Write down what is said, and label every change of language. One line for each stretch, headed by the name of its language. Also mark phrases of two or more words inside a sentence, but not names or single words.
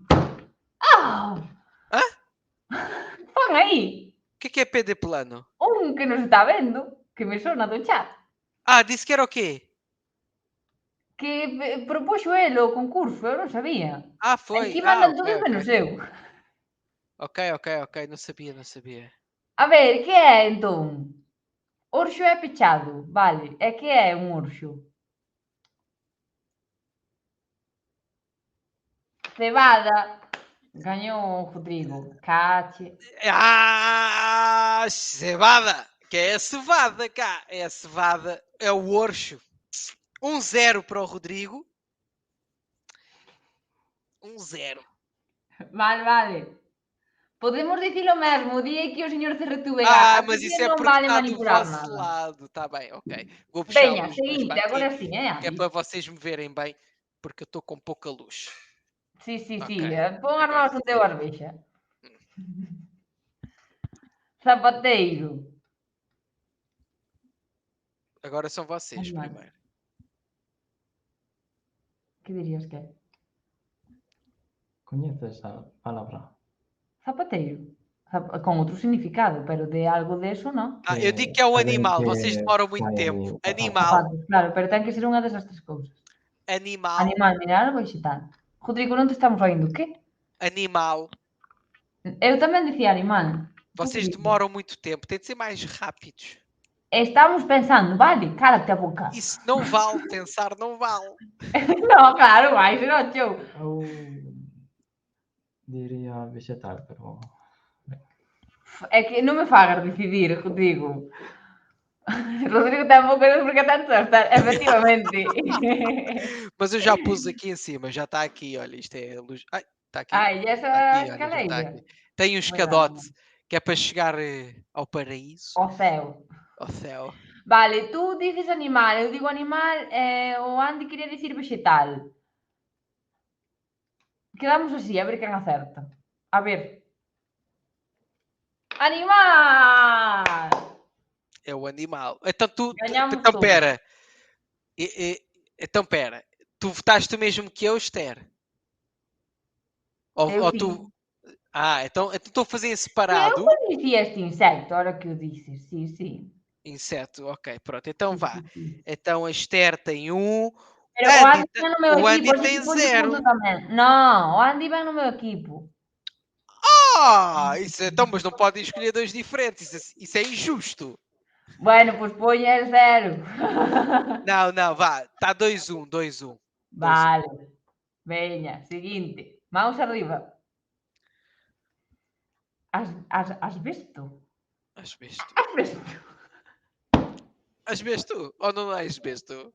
Galician: Hã? Pon aí O que é PD plano? un que nos está vendo, que me sona do chat,
Portuguese: Ah, disse que era o quê?
Galician: que propuxo ele o concurso, eu non sabía.
Portuguese: Ah, foi.
Galician: Aquí Ah, mandan ok, todos ok. menos eu.
Portuguese: Ok. Não sabia, não sabia.
Galician: A ver, que é entón? Orxo é pechado, vale. E que é un orxo? Cebada. Gañou o Rodrigo. Cache.
Portuguese: Ah, cevada! Que é a cevada cá. É a cevada. É o orxo. 1-0 para o Rodrigo. 1-0.
Galician: Vale. Podemos dicir o mesmo o día que o señor Cerretúbega.
Portuguese: Ah, mas
Galician: Aquí
Portuguese: isso é
Galician: non porque vale
Portuguese: está do manipular vosso
Galician: nada.
Portuguese: lado. Está bem, ok. Vou puxar
Galician: Veña,
Portuguese: a luz mais
Galician: seguinte,
Portuguese: para
Galician: agora
Portuguese: aqui.
Galician: sí, Que é Andy?
Portuguese: para vocês me verem bem. Porque eu estou com pouca luz.
Galician: Sí. Ok. Pon as Agora
Portuguese: mãos onde eu as vexa. Zapateiro. Agora são vocês
Galician: Animal.
Portuguese: primeiro.
Galician: Que dirías que é? Coñeces a palabra? Zapateiro. Con outro significado, pero de algo de eso, non?
Portuguese: Ah, eu digo que é um
Galician: alguén
Portuguese: animal.
Galician: que
Portuguese: Vocês demoram muito
Galician: fai
Portuguese: tempo.
Galician: zapatos. Animal. Zapatos, claro, pero ten que ser unha desas tres cousas. Animal. Animal, mineral ou vegetal. Rodrigo, non te estamos oindo, o quê? Animal. Eu tamén dicía animal.
Portuguese: Vocês demoram muito tempo. Tem de ser mais rápidos.
Galician: Estamos pensando, vale? Cálate a boca.
Portuguese: Isso não vale. Pensar não vale.
Galician: Non, claro, vai, senón, chou. Eu diría vegetal, pero É que non me fagas decidir, Rodrigo. Rodrigo tampouco non porque tanto está, efectivamente.
Portuguese: Mas eu já pus aqui em cima. Já está aqui. Olha, isto é a luz. Ai, está aqui.
Galician: Ai, esa
Portuguese: Está aqui, olha, já está
Galician: escaleira.
Portuguese: aqui. Tem um escadote que é para chegar ao paraíso, O céu. ao céu.
Galician: Vale, tú dices animal, eu digo animal, o Andy quería dicir vegetal. Quedamos así, a ver quen acerta. A ver. Animal!
Portuguese: É o animal. Então tu. Ganhamos Então todos. pera. Então, pera. Tu votaste o mesmo que eu, Esther? Eu Ou sim. tu... então estou a fazer em Eu separado. conheci este inseto, a hora que eu disse. Sim, sim. Inseto, ok, pronto. Então vá. Sim, sim. Então a Esther tem 1.
Galician: Pero o Andy vem no meu
Portuguese: O
Galician: equipo,
Portuguese: Andy
Galician: así
Portuguese: tem
Galician: que ponlle
Portuguese: 0.
Galician: punto tamén. Non, o Andy vem no meu equipo.
Portuguese: Isso, então, mas não podem escolher 2 diferentes. Isso é injusto.
Galician: Bueno, pois poña 0.
Portuguese: Não, vá. Está 2-1, 2-1.
Galician: Vale. Veña, seguinte. Mãos arriba. Asbesto. Asbesto. Asbesto.
Portuguese: Asbesto? Ou não é asbesto?